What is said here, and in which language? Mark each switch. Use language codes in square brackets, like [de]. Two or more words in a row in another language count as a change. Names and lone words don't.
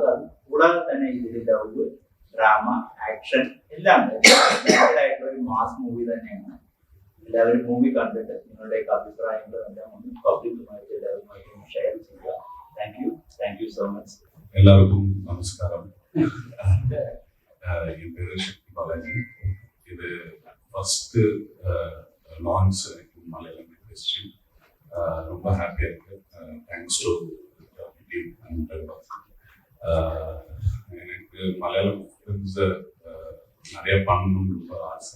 [ml] കൂടാതെ തന്നെ ഇതിൽ ലവ്, ഡ്രാമ, ആക്ഷൻ എല്ലാം ആയിട്ടുള്ള ഒരു [en] mass movie [ml] തന്നെയാണ്. എല്ലാവരും മൂവി കണ്ടിട്ട് നിങ്ങളുടെയൊക്കെ അഭിപ്രായങ്ങളും എല്ലാം ഒന്ന് പബ്ലിക്കുമായിട്ട് എല്ലാവരുമായിട്ട് ഷെയർ ചെയ്യുക. [en] Thank you so much. [ml] എല്ലാവർക്കും നമസ്കാരം. [ta] என் பேரு சக்தி பாலாஜி. இது [en] first launch [ta] மலையாளம் இண்டஸ்ட்ரி. ரொம்ப ஹாப்பியாக இருக்கு. [en] thanks to team and [ta] எனக்கு மலையாளம் ஃபிலிம்ஸை நிறைய பண்ணணும்னு ரொம்ப ஆசை.